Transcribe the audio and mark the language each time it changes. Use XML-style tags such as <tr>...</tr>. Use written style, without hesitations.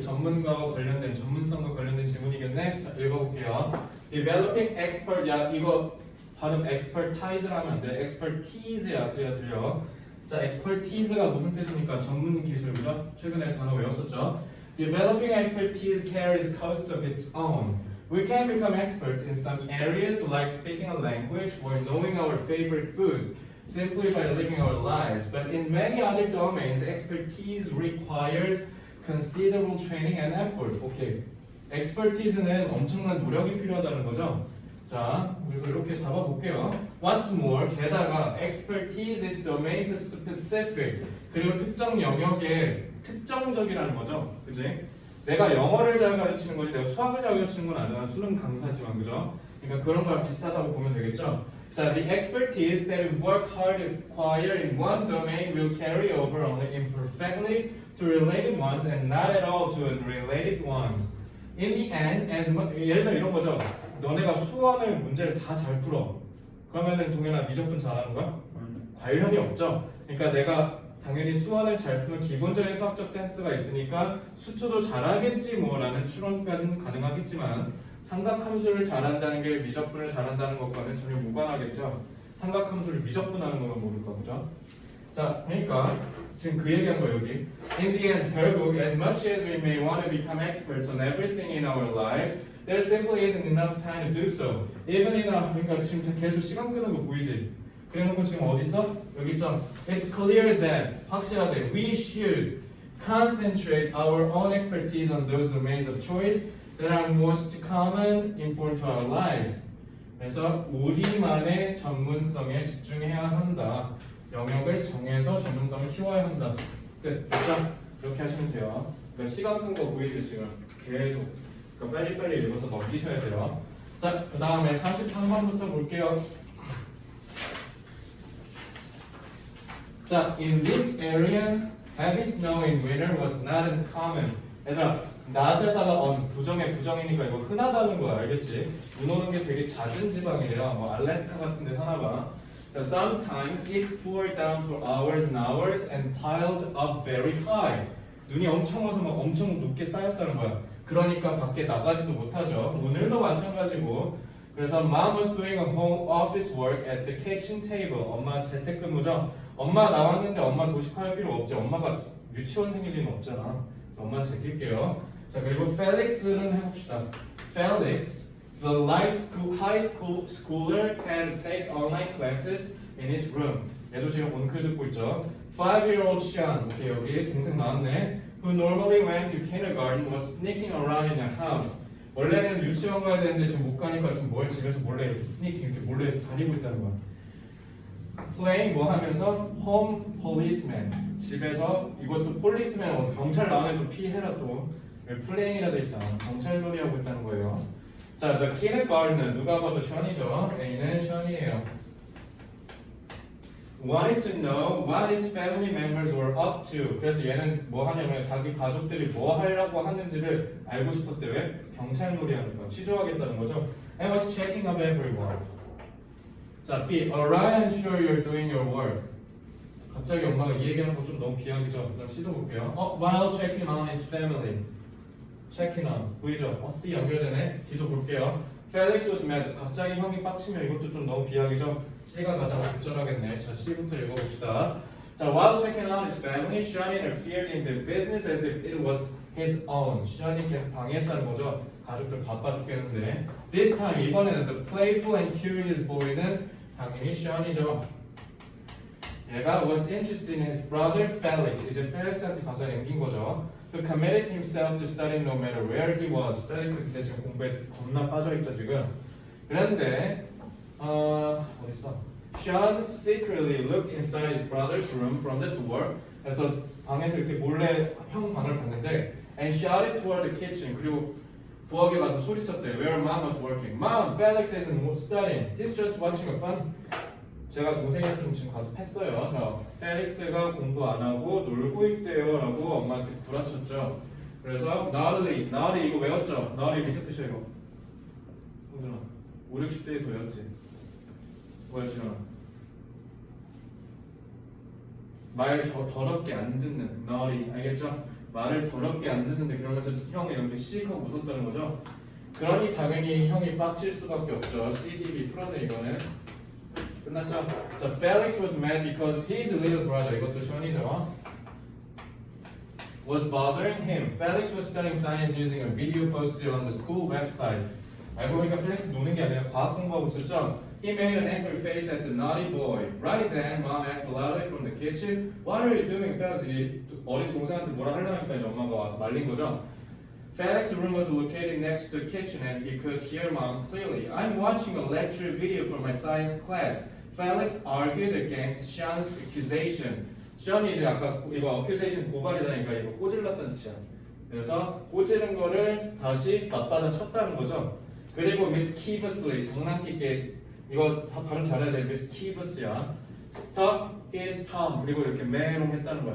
<ko>전문가와 관련된, 전문성과 관련된 질문이겠네. 자, 읽어볼게요.</ko> <en>Developing expert.</en> <ko>야, 이거 발음 expertise를 하면 안 돼. expertise야. 그래야 들려. 자, expertise가 무슨 뜻입니까? 전문 기술, 그죠? 최근에 단어 외웠었죠.</ko> <en>Developing expertise carries costs of its own. We can become experts in some areas like speaking a language or knowing our favorite foods simply by living our lives. But in many other domains, expertise requires considerable training and effort.</en> <ko>오케이. expertise는 엄청난 노력이 필요하다는 거죠. 자, 그래서 이렇게 잡아볼게요.</ko> <en>What's more,</en> <ko>게다가</ko> <en>expertise is domain specific.</en> <ko>그리고 특정 영역에 특정적이라는 거죠. 그지? 내가 영어를 잘 가르치는 거지 내가 수학을 잘 가르치는 건 아니잖아. 수능 강사지만, 그죠? 그러니까 그런 거랑 비슷하다고 보면 되겠죠.</ko> <en>자, the expertise that we work hard to acquire in one domain will carry over only imperfectly to related ones and not at all to unrelated ones. In the end,</en> <ko>예를 들어 이런 거죠. 너네가 수원을 문제를 다 잘 풀어. 그러면은 동현아 미적분 잘하는 거야? 관련이 없죠. 그러니까 내가 당연히 수원을 잘 푸는 기본적인 수학적 센스가 있으니까 수투도 잘하겠지 뭐라는 추론까지는 가능하겠지만 삼각함수를 잘한다는 게 미적분을 잘한다는 것과는 전혀 무관하겠죠. 삼각함수를 미적분하는 거면 모를까 보죠. 자, 그러니까 지금 그 얘기한 거 여기.</ko> <en>In the end,</en> <ko>결국</ko> <en>as much as we may want to become experts on everything in our lives, there simply isn't enough time to do so. Even in our</en> <ko>그러니까 지금 계속 시간 끄는 거 보이지? 그래놓고 지금 어디 있어? 여기 있죠.</ko> <en>It's clear that</en> <ko>확실하대.</ko> <en>We should concentrate our own expertise on those domains of choice that are most common, important to our lives.</en> <ko>그래서 우리만의 전문성에 집중해야 한다. 영역을 정해서 전문성을 키워야 한다. 끝. 됐죠? 이렇게 하시면 돼요. 그러니까 시간 끈 거 보이지 지금? 계속. 그러니까 빨리빨리 읽어서 넘기셔야 돼요. 자, 그 다음에 43번부터 볼게요.</ko> <en>자, in this area, heavy snow in winter was not uncommon.</en> <ko>얘들아, not에다가 on 부정의 부정이니까 이거 흔하다는 거야, 알겠지? 눈 오는 게 되게 잦은 지방이래요. 뭐 알래스카 같은 데 사나 봐.</ko> <en>Sometimes it poured down for hours and hours and piled up very high.</en> <ko>눈이 엄청 와서 막 엄청 높게 쌓였다는 거야. 그러니까 밖에 나가지도 못하죠. 오늘도 마찬가지고. 그래서</ko> <en>Mom was doing a home office work at the kitchen table.</en> <ko>엄마 재택근무죠. 엄마 나왔는데 엄마 도식할 필요 없지. 엄마가 유치원 생길 리는 없잖아. 엄마 제낄게요. 자, 그리고 Felix는 해봅시다.</ko> <en>Felix, the high school schooler, had to take online classes in his room.</en> <ko>얘도 지금 온클 듣고 있죠.</ko> <en>5-year-old Sean,</en> <ko>오케이, 여기 동생 나왔네.</ko> <en>Who normally went to kindergarten was sneaking around in the house.</en> <ko>원래는 유치원 가야 되는데 지금 못 가니까 지금 뭘 집에서 몰래 이렇게 스니킹 이렇게 몰래 다니고 있다는 거야.</ko> <en>Playing</en> <ko>뭐 하면서</ko> <en>home policeman.</en> <ko>집에서 이것도 policeman 경찰 나오면 또 피해라 또. playing이라 돼 있잖아. 경찰 놀이 하고 있다는 거예요. 자,</ko> <en>the kindergartner</en> <ko>누가 봐도 션이죠. A는 션이에요.</ko> <en>Wanted to know what his family members were up to.</en> <ko>그래서 얘는 뭐 하냐면 자기 가족들이 뭐 하려고 하는지를 알고 싶었대. 왜? 경찰놀이 하니까 취조하겠다는 거죠.</ko> <en>And was checking up everyone.</en> <ko>자, B.</ko> <en>Alright, I'm sure you're doing your work.</en> <ko>갑자기 엄마가 이 얘기하는 거 좀 너무 비약이죠. 그럼 C도 볼게요.</ko> <en>While checking on his family. Checking on.</en> <ko>보이죠? C 연결되네. D도 볼게요.</ko> <en>Felix was mad.</en> <ko>갑자기 형이 빡치면 이것도 좀 너무 비약이죠. C가 가장 적절하겠네. 자, C부터 읽어봅시다.</ko> <en>자, while checking on his family, Sean interfered in their business as if it was his own.</en> <ko>Sean이 계속 방해했다는 거죠. 가족들 바빠 죽겠는데.</ko> <en>This time,</en> <ko>이번에는</ko> <en>the playful and curious boy는 당연히 Sean이죠.</en> <ko>얘가</ko> <en>was interested in his brother Felix.</en> <ko>이제 Felix한테 가서 남긴 거죠.</ko> <en>Who committed himself to studying no matter where he was.</en> <ko>Felix 그때 지금 공부에 겁나 빠져있죠 지금. 그런데 어딨어?</ko> <en>Sean secretly looked inside his brother's room from the door.</en> <ko>그래서 방에서 이렇게 몰래 형 방을 봤는데,</ko> <en>and shouted toward the kitchen.</en> <ko>그리고 부엌에 가서 소리쳤대.</ko> <en>Where mom was working. Mom, Felix isn't studying. He's just watching a fun.</en> <ko>제가 동생이었으면 지금 가서 팼어요. 자, 펠릭스가 공부 안 하고 놀고 있대요라고 엄마한테 구라쳤죠. 그래서 naughty 이거 외웠죠? naughty 무슨 뜻이야 이거? 홍준아, 5, 60대에서 외웠지? 뭐야 지금? 말 더럽게 안 듣는 naughty 알겠죠? 말을 더럽게 안 듣는데 그러면서 형이 이렇게 시익하고 웃었다는 거죠. 그러니 당연히 형이 빡칠 수밖에 없죠. CDB 풀었네 이거는. 끝났죠?</ko> <en>자, Felix was mad because his little brother</en> <ko>이것도 션이죠.</ko> <en>Was bothering him. Felix was studying science using a video posted on the school website.</en> <ko>알고 보니까 펠릭스 노는 게 아니라 과학 공부하고 있었죠.</ko> <en>He made an angry face at the naughty boy. Right then, Mom asked loudly from the kitchen, "What are you doing, Felix?"</en> <ko>어린 동생한테 뭐라 하려니까 이제 엄마가 와서 말린 거죠.</ko> <en>Felix's room was located next to the kitchen and he could hear Mom clearly. "I'm watching a lecture video for my science class." Felix argued against Sean's accusation.</en> <ko>Sean이 이제 아까 이거 accusation 고발이다니까 이거 꼬질렀다는 뜻이야. 그래서 꼬지른 거를 다시 맞받아 쳤다는 거죠. 그리고 mischievously 장난기게 이거 다 발음 잘해야 돼. mischievous야.</ko> <en>stuck his tongue</en> <ko>그리고 이렇게 메롱했다는 거야.</ko>